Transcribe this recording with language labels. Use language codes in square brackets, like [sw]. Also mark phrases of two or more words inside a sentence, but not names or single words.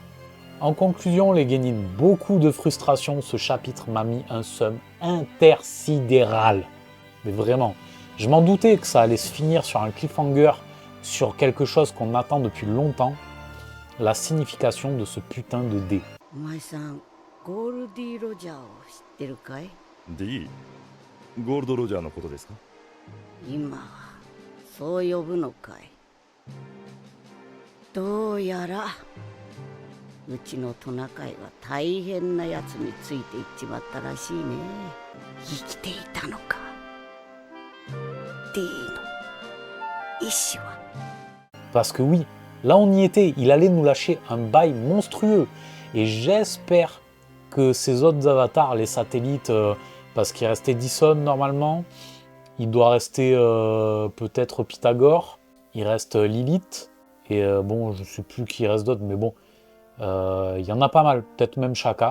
[fr] En conclusion, les Genin, beaucoup de frustration, ce chapitre m'a mis un seum intersidéral. Mais vraiment, je m'en doutais que ça allait se finir sur un cliffhanger, sur quelque chose qu'on attend depuis longtemps, la signification de ce putain de D. D? [ja] ゴールドロジャーのことですか？今はそう呼ぶのかい。どうやらうちのトナカイは大変なやつについていっちまったらしいね。生きていたのか。D の意志は。 [fr] Parce que oui, là on y était, il allait nous lâcher un bail monstrueux. Et j'espère que ces autres avatars, les satellites, parce qu'il restait Dyson normalement, il doit rester peut-être Pythagore, il reste Lilith, et bon, je ne sais plus qui reste d'autres, mais bon, il y en a pas mal, peut-être même Shaka.